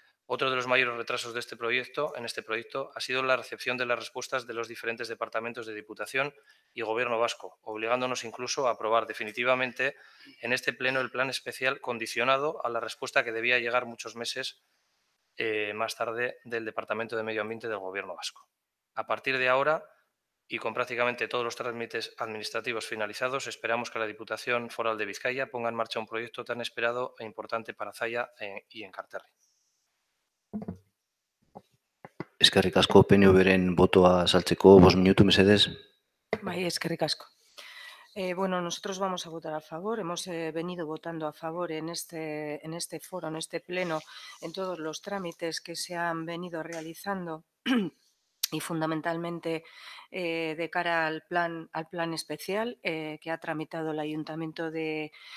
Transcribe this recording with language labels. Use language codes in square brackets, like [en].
[es] Otro de los mayores retrasos de este proyecto ha sido la recepción de las respuestas de los diferentes departamentos de Diputación y Gobierno vasco, obligándonos incluso a aprobar definitivamente en este pleno el plan especial condicionado a la respuesta que debía llegar muchos meses más tarde del Departamento de Medio Ambiente del Gobierno vasco. A partir de ahora, y con prácticamente todos los trámites administrativos finalizados, esperamos que la Diputación Foral de Vizcaya ponga en marcha un proyecto tan esperado e importante para Zaya y Encarterri. [eu] Eskerrik asko, PNVren botoa azaltzeko 5 minutu mesedez. Bai, eskerrik asko. [es] Bueno, nosotros vamos a votar a favor. Hemos venido votando a favor en este foro, en este pleno, en todos los trámites que se han venido realizando y fundamentalmente de cara al plan especial que ha tramitado el Ayuntamiento de